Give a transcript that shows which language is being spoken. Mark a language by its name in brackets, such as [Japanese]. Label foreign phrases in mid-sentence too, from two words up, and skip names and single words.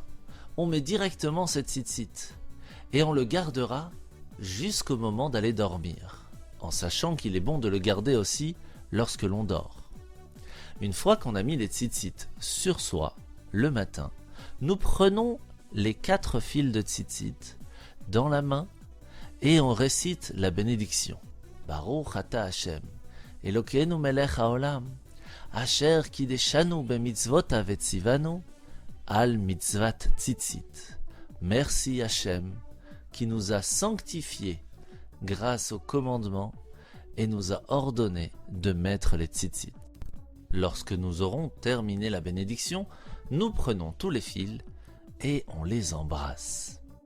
[French] On met directement cette tzitzit et on le gardera jusqu'au moment d'aller dormir, en sachant qu'il est bon de le garder aussi lorsque l'on dort. Une fois qu'on a mis les tzitzit sur soi, le matin, nous prenons les 4 fils de tzitzit dans la main et on récite la bénédiction. [Hebrew] ברוך אתה השם, אלקינו מלך העולם, אשר קדשנו במצות וצונו, על מצות ציצית. [French] Merci Hashem, qui nous a sanctifiés grâce au commandement et nous a ordonné de mettre les tzitzit. Lorsque nous aurons terminé la bénédiction, nous prenons tous les fils et on les embrasse.